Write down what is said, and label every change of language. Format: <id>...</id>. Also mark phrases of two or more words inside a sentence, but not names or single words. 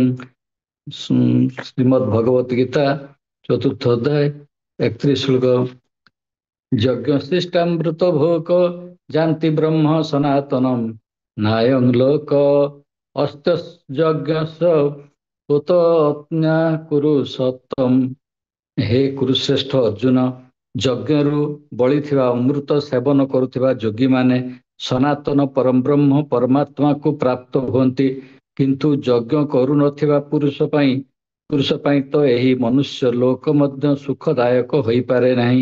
<sa>श्रीमद् भगवत गीता चतुर्थ अध्याय 31 श्लोक। यज्ञशिष्टामृत भोक जानति ब्रह्म सनातनम नायं लोक अस्तयज्ञस्य उतज्ञा कुरु सतम। हे कुरुश्रेष्ठ अर्जुन,</sa> <or>ଯଜ୍ଞରୁ ବଳିଥିବା ଅମୃତ ସେବନ କରୁଥିବା ଯୋଗୀମାନେ ସନାତନ ପରବ୍ରହ୍ମ ପରମାତ୍ମାକୁ ପ୍ରାପ୍ତ ହୁଅନ୍ତି, କିନ୍ତୁ ଯଜ୍ଞ କରୁନଥିବା ପୁରୁଷ ପାଇଁ ତ ଏହି ମନୁଷ୍ୟ ଲୋକ ମଧ୍ୟ ସୁଖଦାୟକ ହୋଇପାରେ ନାହିଁ।</or>